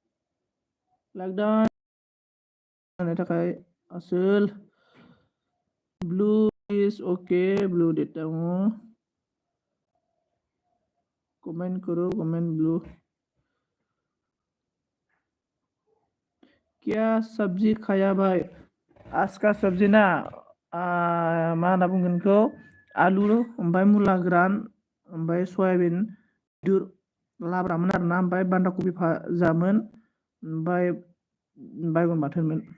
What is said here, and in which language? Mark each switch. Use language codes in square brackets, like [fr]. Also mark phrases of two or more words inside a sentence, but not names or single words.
[brx] लॉकडाउन थाखाय असल [en] blue is okay, [hi] ब्लू देता हूँ। कमेंट करो, कमेंट ब्लू। क्या सब्जी खाया भाई? आज का सब्जी [brx] ना मा होनना बुंगोन बेखौ, आलु ओमफ्राय मुला गोरान ओमफ्राय सयाबिन दुर लाब्रामोन आरोना, ओमफ्राय बान्दा कबि भाजामोन, ओमफ्राय बायगन बाथोनमोन।